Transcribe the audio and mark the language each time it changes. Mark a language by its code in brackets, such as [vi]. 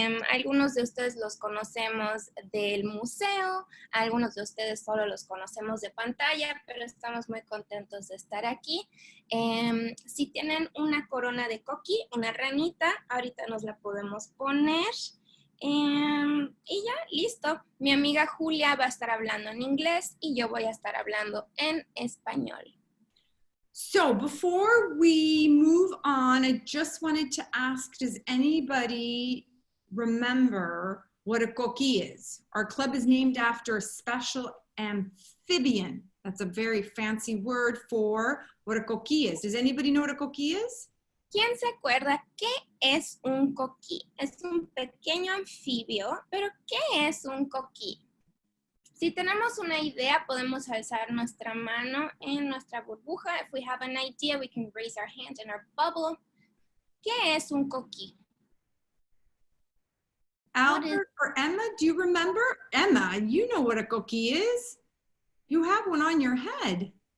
[es] Algunos de ustedes los conocemos del museo, algunos de ustedes solo los conocemos de pantalla, pero estamos muy contentos de estar aquí. Si tienen una corona de coquí, una ranita, ahorita nos la podemos poner. Y ya, listo. Mi amiga Julia va a estar hablando en inglés y yo voy a estar hablando en español. [en] So before we move on, I just wanted to ask, does anybody remember what a coquí is? Our club is named after a special amphibian. That's a very fancy word for what a coquí is. Does anybody know what a coquí is? [es] ¿Quién se acuerda qué es un coquí? Es un pequeño anfibio, pero ¿qué es un coquí? Si tenemos una idea, podemos alzar nuestra mano en nuestra burbuja. [en] If we have an idea, we can raise our hand in our bubble. [es] ¿Qué es un coquí? [en] Albert or Emma, do you remember? Emma, you know what a coquí is. You have one on your head.